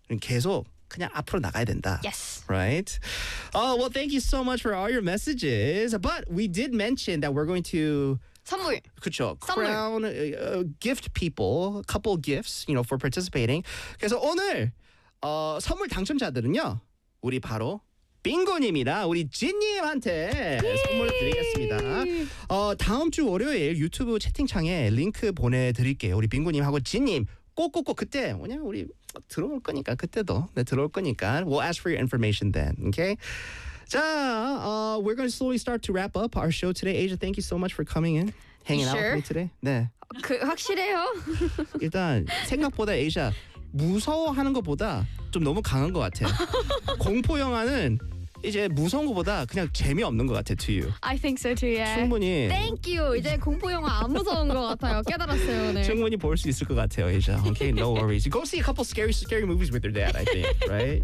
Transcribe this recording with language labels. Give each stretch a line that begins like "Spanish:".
Korean: 계속 그냥 앞으로 나가야 된다.
English: Yes. Right? Oh, well, thank you so much for all your messages. But we did mention that we're going to
Korean: 선물. 그렇죠.
English: Crown gift people, a couple gifts, you know, for participating.
Korean: 그래서 오늘 선물 당첨자들은요, 우리 바로 빙고님이다. 우리 진님한테 선물 드리겠습니다. 다음 주 월요일 유튜브 채팅창에 링크 보내드릴게요. 우리 빙고님하고 진님 꼭꼭꼭 그때 뭐냐 우리 들어올 거니까 그때도 네, 들어올 거니까
English: We'll ask for your information then. Okay?
Korean: 자,
English: we're going to slowly start to wrap up our show today. Asia, thank you so much for coming in. Hanging sure? out with me today.
Korean: 네. 그, 확실해요. 일단 생각보다 Asia 무서워하는 것보다 좀 너무 강한 것 같아. 공포 영화는 이제 무서운 것보다 그냥 재미 없는 것 같아.
English: To you. I think so too. Yeah.
Korean: 충분히.
English: Thank you.
Korean: 이제 공포 영화 안 무서운 것 같아요. 깨달았어요 오늘. 네. 충분히 볼 수 있을 것 같아요, 이제.
English: Okay, no worries. Go see a couple scary movies with your dad. I think, right?